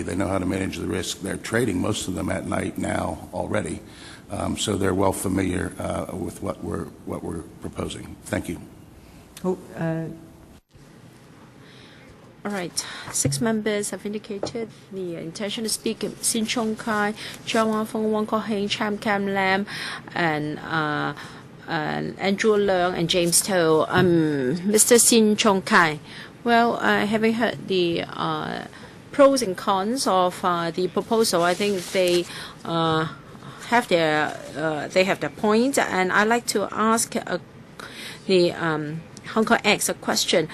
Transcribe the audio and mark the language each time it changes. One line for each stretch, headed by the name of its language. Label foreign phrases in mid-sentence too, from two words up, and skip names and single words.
English: They know how to manage the risk. They're trading, most of them at night now already. So they're well familiar with what we're proposing. Thank you.
Cantonese: 好，
English: All right. 6 members have indicated the intention to speak. Sin Chung Kai, Cheong Wang Fong, Wong Kok Heng, Cham Kam Lam, and Andrew Leung and James Toh. Mr. Sin Chung Kai. Well, having heard the pros and cons of the proposal, I think they have their point, and I'd like to ask the Hong Kong X a question.